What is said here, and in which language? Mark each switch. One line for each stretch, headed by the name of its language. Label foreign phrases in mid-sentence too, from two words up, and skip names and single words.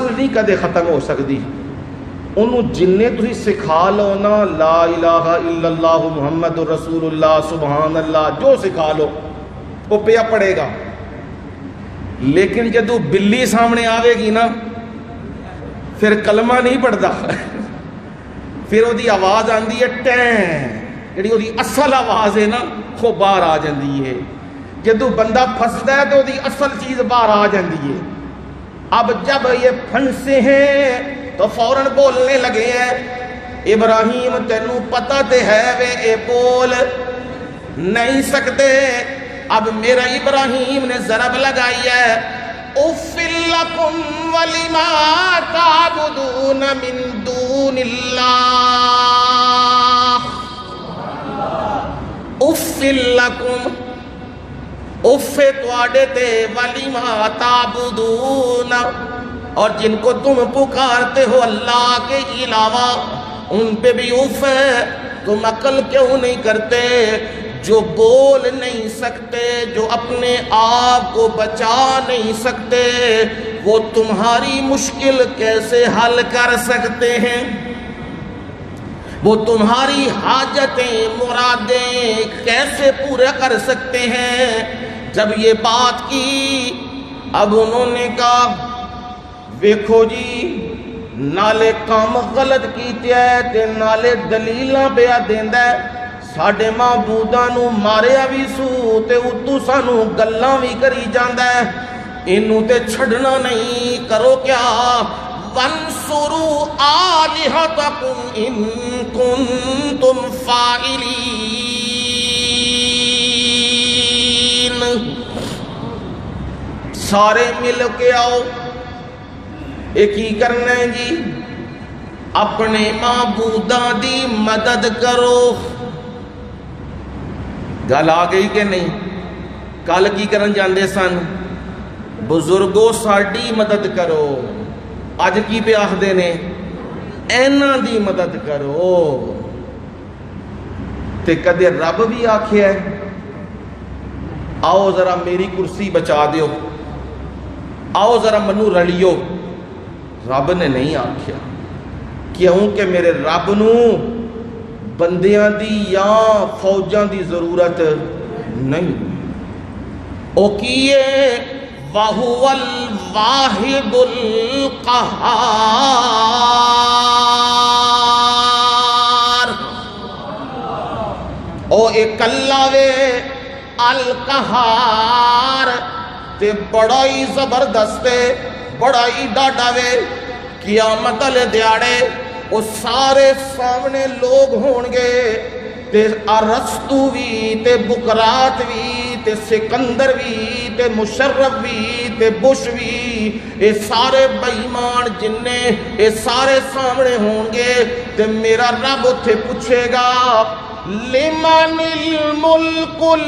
Punjabi: نہیں کدے ختم ہو سکتی، انہوں جننے تھی سکھا لو نا
Arabic: لا الہ الا اللہ محمد رسول اللہ سبحان اللہ
Punjabi: جو سکھا لو وہ پیا پڑے گا، لیکن جدو بلی سامنے آوے گی نا پھر کلمہ نہیں پڑھتا، پھر وہ دی آواز آندی ہے ٹین، جڑی وہ دی اصل آواز ہے نا وہ باہر آ جاندی ہے، جدو بندہ پھنسدا ہے تو وہ دی اصل چیز باہر آ جاندی ہے۔
Urdu: اب جب یہ پھنسے ہیں تو فوراً بولنے لگے ہیں،
Punjabi: ابراہیم تینوں پتہ تے ہے وے اے بول نہیں سکتے۔
Urdu: اب میرا ابراہیم نے ضرب لگائی ہے، اُفٍ لَكُمْ وَلِمَا تَعْبُدُونَ مِن دُونِ اللَّهِ، اُفٍ لَكُمْ اُفِ
Punjabi: تواڈے تے
Urdu: وَلِمَا تَعْبُدُونَ، اور جن کو تم پکارتے ہو اللہ کے علاوہ ان پہ بھی اف ہے، تم عقل کیوں نہیں کرتے؟ جو بول نہیں سکتے، جو اپنے آپ کو بچا نہیں سکتے، وہ تمہاری مشکل کیسے حل کر سکتے ہیں؟ وہ تمہاری حاجتیں مرادیں کیسے پورے کر سکتے ہیں؟ جب یہ بات کی اب انہوں نے کہا
Punjabi: ویکھو جی نالے کام غلط کیتے ہیں تے نالے دلیلاں پیا دیندا ہے، ساڈے معبوداں نو ماریا بھی سو تے اتو سانو گلاں بھی کری جاندا ہے، اینوں تے چھڑنا نہیں، کرو کیا
Arabic: وانصروا آلہتکم ان کنتم فاعلین،
Punjabi: سارے مل کے آؤ، ایک ہی کرنا ہے جی، اپنے معبوداں دی مدد کرو۔ گل آ گئی کہ نہیں؟ کل کی کرن جاندے سن بزرگوں ساڈی مدد کرو، اج کی پہ آخدے نے ایناں دی مدد کرو، تے کدے رب بھی آکھیا ہے آؤ ذرا میری کرسی بچا دیو، آؤ ذرا منو رلیو، رب نے نہیں آکھیا، کیونکہ میرے رب نو بندیاں دی یا فوجاں دی ضرورت نہیں، او کیے
Arabic: وَهُوَ الْوَاحِدُ الْقَهَّارُ،
Punjabi: او ایک اللہ وے القہار، تے بڑا ہی زبردست ہے، بڑا ہی ڈاڈا وے۔ قیامت والے دیاڑے وہ سارے سامنے لوگ ہون گے، تے ارسطو بھی تے بکرات بھی تے سکندر بھی تے مشرف بھی تے بش بھی، یہ سارے بے ایمان جننے یہ سارے سامنے ہون گے، تے میرا رب اتھے پوچھے گا
Arabic: لمن الملک